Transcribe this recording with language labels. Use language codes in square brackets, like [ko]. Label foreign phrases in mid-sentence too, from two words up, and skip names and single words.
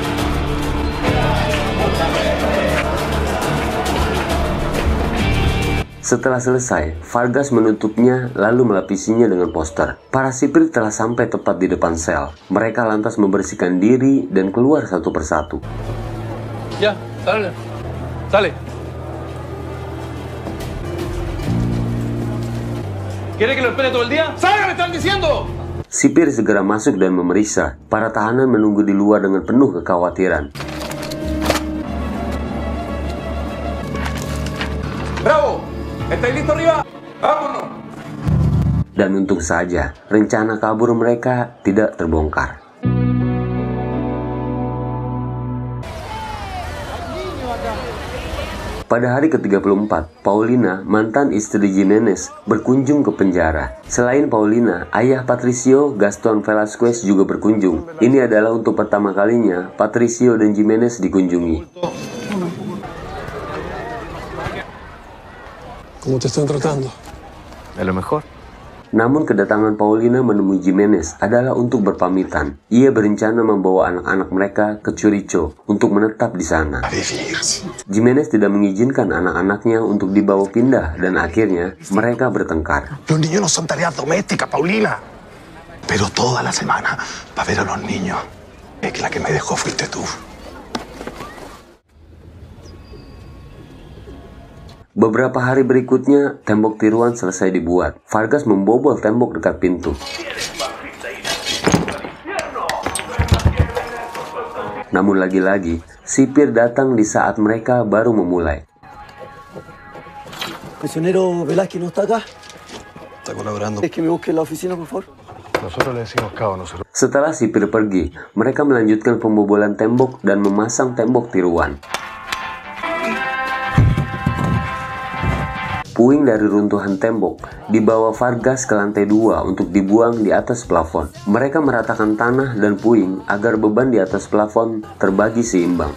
[id] Setelah selesai, Vargas menutupnya lalu melapisinya dengan poster. Para sipir telah sampai tepat di depan sel. Mereka lantas membersihkan diri dan keluar satu persatu. [es] Ya, sale. Sale. ¿Quiere que lo espere todo el día? ¡Salga, me están diciendo! [id] Sipir segera masuk dan memeriksa. Para tahanan menunggu di luar dengan penuh kekhawatiran. [es] ¡Bravo! ¿Estáis listos arriba? ¡Vámonos! [id] Dan untung saja, rencana kabur mereka tidak terbongkar. Pada hari ke-34, Paulina, mantan istri Jimenez, berkunjung ke penjara. Selain Paulina, ayah Patricio, Gaston Velasquez juga berkunjung. Ini adalah untuk pertama kalinya Patricio dan Jimenez dikunjungi. [es] ¿Cómo te están tratando? De lo mejor. [id] Namun kedatangan Paulina menemui Jimenez adalah untuk berpamitan. Ia berencana membawa anak-anak mereka ke Churicho untuk menetap di sana. Jimenez tidak mengizinkan anak-anaknya untuk dibawa pindah dan akhirnya mereka bertengkar. [es] Los niños no son tareas domésticas, Paulina. Pero toda la semana va a ver a los niños. Es que la que me dejó fuiste tú. [id] Beberapa hari berikutnya, tembok tiruan selesai dibuat. Vargas membobol tembok dekat pintu. Namun lagi-lagi, sipir datang di saat mereka baru memulai. [es] Prisionero Velázquez no está acá. Está colaborando. Es que me busque en la oficina, por favor. Nosotros le decimos cabo, nosotros. [id] Setelah sipir pergi, mereka melanjutkan pembobolan tembok dan memasang tembok tiruan. Puing dari runtuhan tembok dibawa Vargas ke lantai 2 untuk dibuang di atas plafon. Mereka meratakan tanah dan puing agar beban di atas plafon terbagi seimbang.